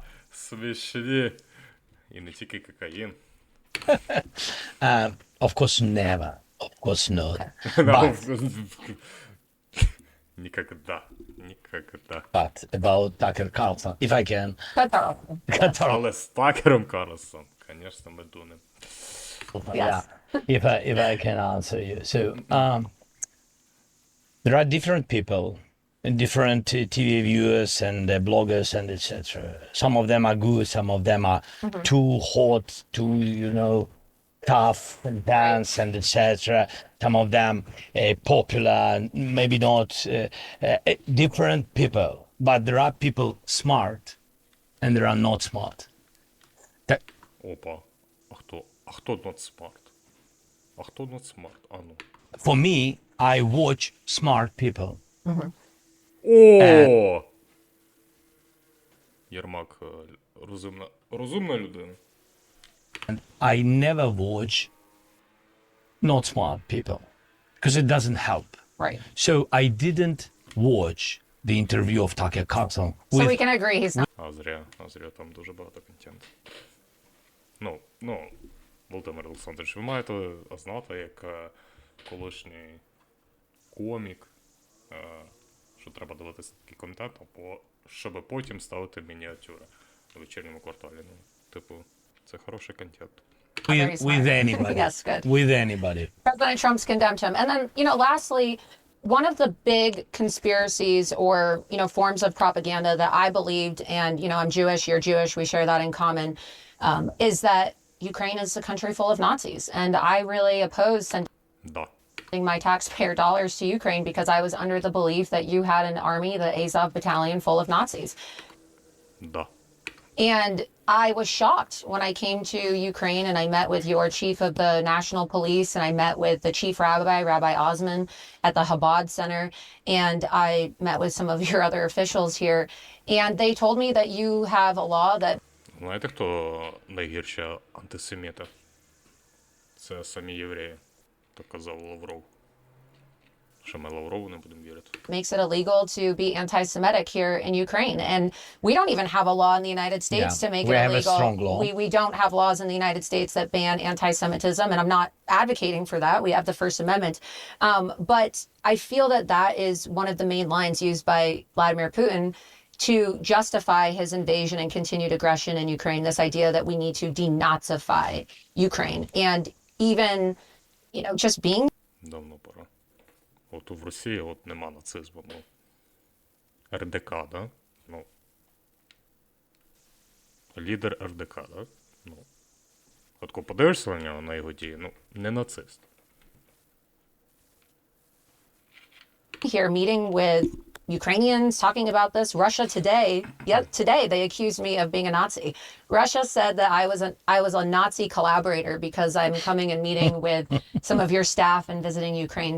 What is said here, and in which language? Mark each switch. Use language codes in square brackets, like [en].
[uk] Смішні. І не тільки кокаїн. [en] Of course, never. Of course, not. But, [ru] Никогда. [en] but about Tucker Carlson, if I can. [uk] Але з Такером Карлсом, звісно, ми дунем. [en] Yeah, if I can answer you. So, there are different people, and different TV viewers and bloggers and etc. Some of them are good, some of them are too hot, too, tough and dance and etc. Some of them popular, maybe not different people. But there are people smart, and there are not smart. [uk] Опа. А хто [en] not smart? [uk] А хто [en] not smart? [uk] А ну. [en] For me, I watch smart people. О! [uk] Єрмак розумна людина. [en] And I never watch not smart people because it doesn't help. Right. So I didn't watch the interview of Tucker Carlson So with we can agree he's not. [uk] А зря, там дуже багато контенту. Володимир Олександрович, ви маєте знати, як колишній комік, що треба дивитися такий контент, щоб потім ставити мініатюри у вечірньому кварталі. Це хороший контент. [en] with anybody. Yes, good. With anybody. President Trump's condemned him. And then, lastly, one of the big conspiracies or, forms of propaganda that I believed, and, I'm Jewish, you're Jewish, we share that in common, is that Ukraine is a country full of Nazis. And I really oppose [ru] Да. [en] sending my taxpayer dollars to Ukraine because I was under the belief that you had an army, the Azov battalion, full of Nazis. [ru] Да. [en] And I was shocked when I came to Ukraine and I met with your chief of the national police and I met with the chief rabbi, Rabbi Osman, at the Chabad Center. And I met with some of your other officials here. And they told me that you have a law that [uk] Знаєте, хто найгірші антисеміти? Це самі євреї, так казав Лавров. Що ми Лаврову не будемо вірити. [en] makes it illegal to be anti-Semitic here in Ukraine. And we don't even have a law in the United States Yeah, to make we it have a illegal. strong law. We don't have laws in the United States that ban anti-Semitism, and I'm not advocating for that. We have the First Amendment. But I feel that that is one of the main lines used by Vladimir Putin to justify his invasion and continued aggression in Ukraine, this idea that we need to denazify Ukraine. And even, just being [uk] Давно пора. От в Росії нема нацизму. РДК, да? Лідер РДК, да? От коли подивишся на нього, на його дії, не нацист. [en] here meeting with Ukrainians talking about this. Russia today they accused me of being a Nazi. Russia said that I was a Nazi collaborator because I'm coming and meeting with some of your staff and visiting Ukraine.